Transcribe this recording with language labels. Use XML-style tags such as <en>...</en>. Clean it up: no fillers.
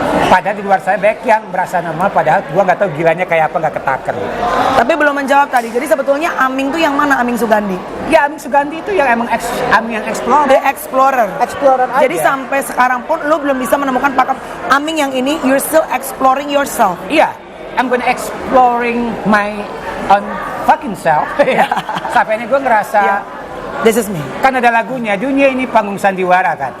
<id>Padahal di luar saya baik yang berasa normal, padahal gue nggak tahu gilanya kayak apa, nggak ketaker. Tapi belum menjawab tadi. Jadi sebetulnya Aming tuh yang mana, Aming Sugandi? Ya Aming Sugandi itu yang emang Aming yang explorer.</id> <en>The Explorer.</en> <id>Explorer aja. Jadi sampai sekarang pun lu belum bisa menemukan pakem Aming yang ini.</id> <en>You're still exploring yourself. Iya, I'm gonna exploring my own fucking self.</en> <id>Sampai ini gue ngerasa,</id> <en>This is me.</en> <id>kan ada lagunya, dunia ini panggung sandiwara kan.</id>